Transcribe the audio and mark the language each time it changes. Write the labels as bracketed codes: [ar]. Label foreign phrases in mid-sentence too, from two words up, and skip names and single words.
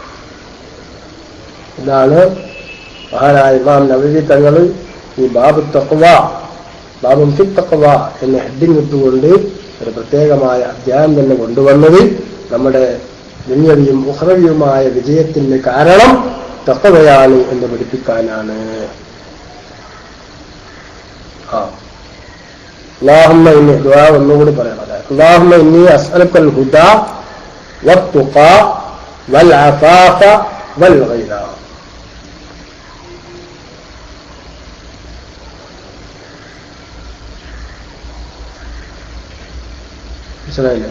[ml] ഇതാണ് മഹാനായ ഇമാം നവവി തങ്ങൾ ഈ [ar] باب تقوى, باب في تقوى [ml] എന്ന ഹെഡിങ് ഇട്ടുകൊണ്ട് ഒരു പ്രത്യേകമായ അധ്യായം തന്നെ കൊണ്ടുവന്നത്. നമ്മുടെ ദുനിയവിയും ഉഖ്റവിയുമായ വിജയത്തിന് കാരണം തഖ്വയാണ് എന്ന് പഠിപ്പിക്കാനാണ്. [ar] اللهم إني دعاء [ml] ഒന്നുകൂടി പറയണം. [ar] اللهم إني أسألك الهدى والتقى والعفاف والغنى. [ml] മനസ്സിലായില്ലേ?